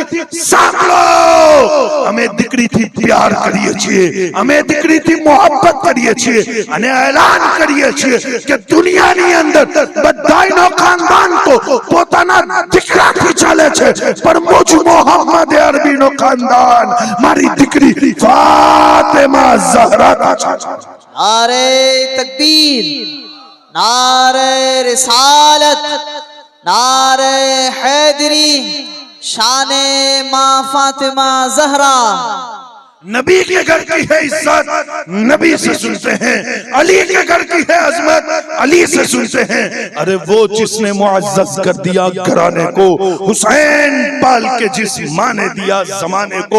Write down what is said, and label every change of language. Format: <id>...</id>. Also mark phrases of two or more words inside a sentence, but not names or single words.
<gu>સાંભળો, અમે દીકરીથી પ્યાર કરીએ છીએ, અમે દીકરીથી મોહબ્બત કરીએ છીએ અને એલાન કરીએ છીએ કે દુનિયાની અંદર બધાયનો ખાનદાન તો પોતાના દીકરાથી ચાલે છે, પણ મુજ મોહમ્મદ અરબીનો ખાનદાન મારી દીકરી ફાતિમા ઝહરા કા છે.</gu> <ur>نعرۂ تکبیر، نعرۂ رسالت، نعرۂ حیدری, شانِ ماں فاطمہ زہرا. نبی کے گھر کی ہے عزت، نبی سے سنتے ہیں. علی کے گھر کی ہے عظمت، علی سے سنتے ہیں. ارے وہ جس نے معزز کر دیا گھرانے کو، حسین پال کے جس ماں نے دیا زمانے کو.</ur>